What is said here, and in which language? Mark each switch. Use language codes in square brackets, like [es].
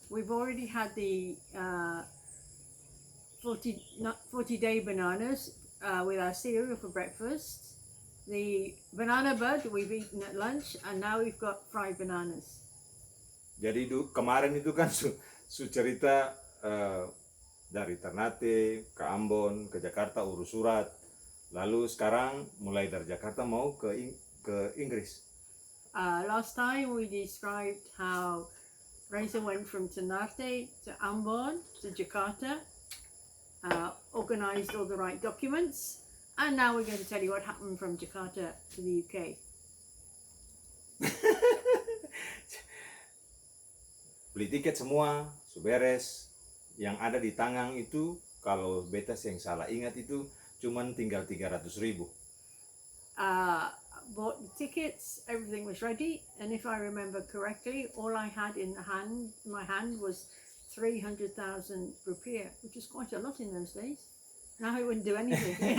[en] We've already had the 40-day bananas with our cereal for breakfast. The banana bud we've eaten at lunch, and now we've got fried bananas. [id] Jadi kemarin itu kan su cerita dari Ternate ke Ambon ke Jakarta urus surat. Lalu sekarang mulai dari Jakarta mau ke Inggris. [en] Last time we described how Reza went from Ternate to Ambon to Jakarta, organized all the right documents, and now we're going to tell you what happened from Jakarta to the UK. [id] Beli tiket semua, beres. Yang ada di tangan itu, kalau beta yang salah ingat itu, cuman tinggal 300.000. [en] Bought the tickets, everything was ready, and if I remember correctly, all I had in my hand was 300,000 rupiah, which is quite a lot in those days. Now it wouldn't do anything.